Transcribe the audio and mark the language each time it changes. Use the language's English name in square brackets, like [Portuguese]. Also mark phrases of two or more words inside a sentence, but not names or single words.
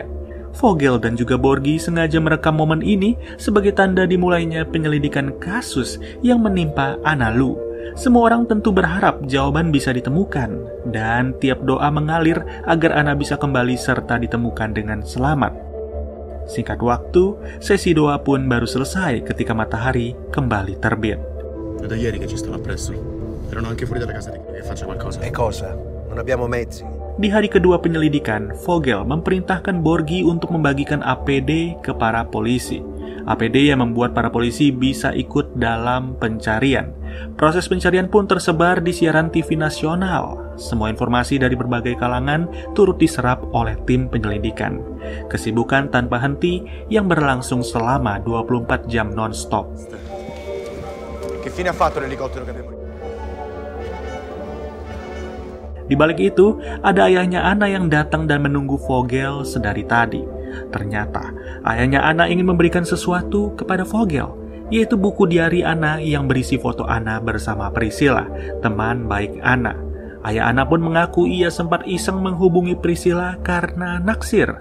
[Indonesian] Vogel dan juga Borgi sengaja merekam momen ini sebagai tanda dimulainya penyelidikan kasus yang menimpa Ana Lu. Semua orang tentu berharap jawaban bisa ditemukan, dan tiap doa mengalir agar Ana bisa kembali serta ditemukan dengan selamat. Singkat waktu, sesi doa pun baru selesai ketika matahari kembali terbit. [Italian] Da ieri che ci stanno appresso. Erano anche fuori dalla casa di che faccia qualcosa. E cosa? Non abbiamo mezzi. [Indonesian] Di hari kedua penyelidikan, Vogel memerintahkan Borgi untuk membagikan APD ke para polisi. APD yang membuat para polisi bisa ikut dalam pencarian. Proses pencarian pun tersebar di siaran TV nasional. Semua informasi dari berbagai kalangan turut diserap oleh tim penyelidikan. Kesibukan tanpa henti yang berlangsung selama 24 jam non-stop. [Italian] Che fine ha fatto l'elicottero che abbiamo... [Indonesian] Di balik itu, ada ayahnya Anna yang datang dan menunggu Vogel sedari tadi. Ternyata, ayahnya Anna ingin memberikan sesuatu kepada Vogel, yaitu buku diari Anna yang berisi foto Anna bersama Priscilla, teman baik Anna. Ayah Anna pun mengaku ia sempat iseng menghubungi Priscilla karena naksir.